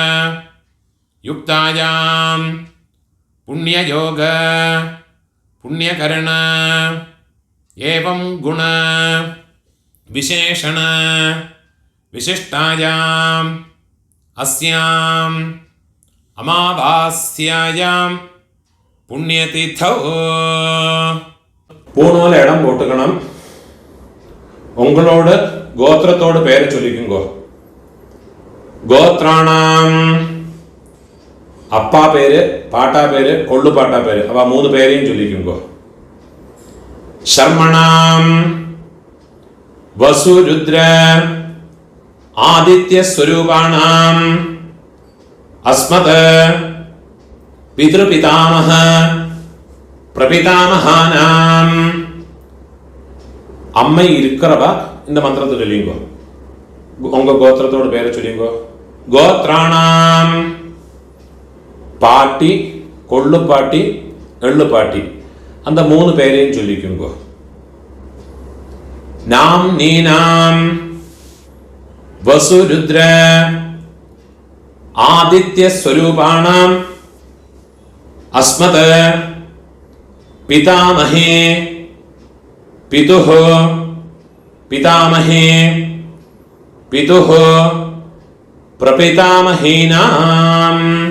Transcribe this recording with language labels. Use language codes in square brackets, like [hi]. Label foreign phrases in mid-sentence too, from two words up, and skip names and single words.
[sa] युक्तायां पुण्ययोग पुण्यकरण एवं गुण विशेषण विशिष्टायाम् अस्याम् अमावास्यायां पुण्यतिथौ [ta] பூணூல இடம் போட்டுக்கணும். உங்களோட கோத்திரத்தோட பேரை சொல்லிக்குங்கோ. கோத்ராணாம் அப்பா பேரு, பாட்டா பேரு, கொள்ளு பாட்டா பேரு, அவ 3 பேரையும் சொல்லிக்குங்கோ. [sa] ശർമ്മണാം വസുരുദ്ര ആദിത്യസ്വരൂപാണാം അസ്മത് പിതൃപിതാമഹ പ്രപിതാമഹാനാം. [ta] അമ്മ இருக்கிறவ இந்த மந்திரத்தை சொல்லிங்கோ. உங்க கோத்திரத்தோட பேரை சொல்லிங்கோ. கோத்ராணாம் பாட்டி, கொள்ளுப்பாட்டி, எள்ளுப்பாட்டி, அந்த 3 பேரையும் சொல்லிக்குங்கோ. [sa] நாம் நீனாம் வசுருத்ர ஆதித்ய ஸ்வரூபாணாம் அஸ்மத் பிதாமஹே பிதுஹ பிதாமஹே பிதுஹ பிரபிதாமஹீனாம்.